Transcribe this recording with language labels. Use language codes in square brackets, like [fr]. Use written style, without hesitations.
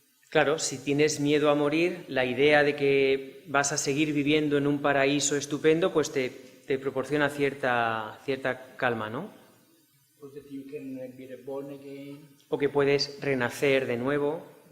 [es] Claro, si tienes miedo a morir, la idea de que vas a seguir viviendo en un paraíso estupendo, pues te proporciona cierta calma, ¿no? [en] So that you can be reborn again. [es] O que puedes renacer de nuevo.